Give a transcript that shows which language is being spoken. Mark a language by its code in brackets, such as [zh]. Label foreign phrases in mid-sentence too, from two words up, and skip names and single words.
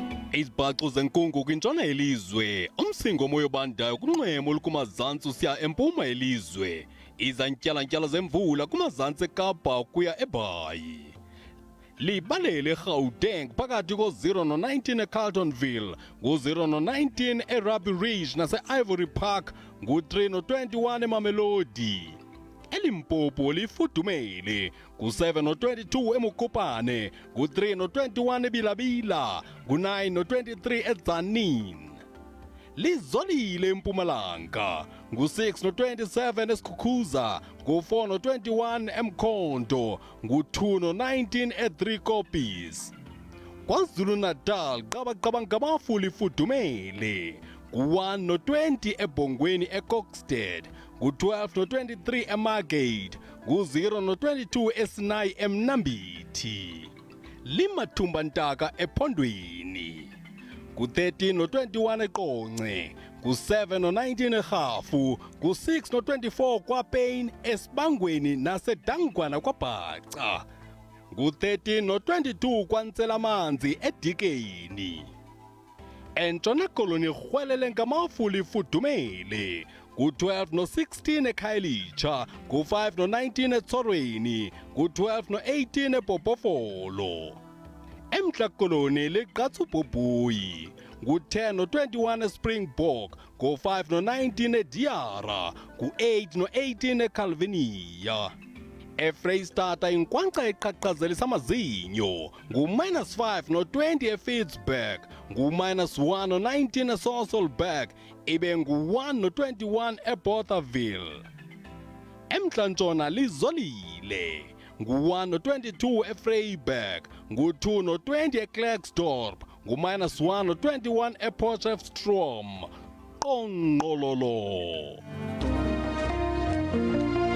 [xh] Izibhaxu zenkungu kwintshona yelizwe, umsingo moya obandayo kunxwemo olukumazantsi usiya empuma yelizwe, izantyalantyala zemvula kumazantsi eKapa kuya eBhayi. Libalele eGauteng phakathi ko-0 no-19 eCarltonville, ngu-0 no-19 eRuby Ridge nase-Ivory Park, ngu-3 no-21 eMamelodi. eLimpopo lifudumele, ngu-7 no-22 eMokopane, ngu-3 no-21 eBilabila, ngu-9 no-23 eTzaneen. Lizolile eMpumalanga, ngu-6 no-27 eSikhukhuza, ngu-4 no-21 eMkhonto, ngu-2 no-19 eDriekopies. KwaZulu-Natal qabaqaba ngamafu lifudumele, ngu-1 no-20 eBhongweni eKokstad, ngu-12 no-23 eMargate, ngu-0 no-22 eSinayi eMnambithi. Limathumba-ntaka ePhondweni, ngu-13 no-21 eQonce, ngu-7 no-19 eRhafu, ngu-6 no-24 kwaPayne eSibangweni naseDangwana kwaBhaca, ngu-13 no-22 kwaNtselamanzi eDikeni. eNtshona Koloni rhwelele ngamafu lifudumele, ngu-12 no-16 eKhayelitsha, ngu-5 no-19 eTsorweni, ngu-12 no-18 eBhobhofolo. eMntla Koloni liqatsa uBhobhoyi, ngu-10 no-21 eSpringbok, ngu-5 no-19 eDiara, ngu-8 no-18 eCalvinia. eFreyistata inkwankca eqhaqhazelisa amazinyo, ngu-5 no-20 eFitzburg, ngu-1 no-19 eSasolburg, ibe ngu-1 no-21 eBothaville. eMntla-Ntshona lizolile, ngu-1 no-22 eVryburg, ngu-2 no-20 eKlerksdorp, ngu-1 no-21 ePotchefstroom. Qongqololo.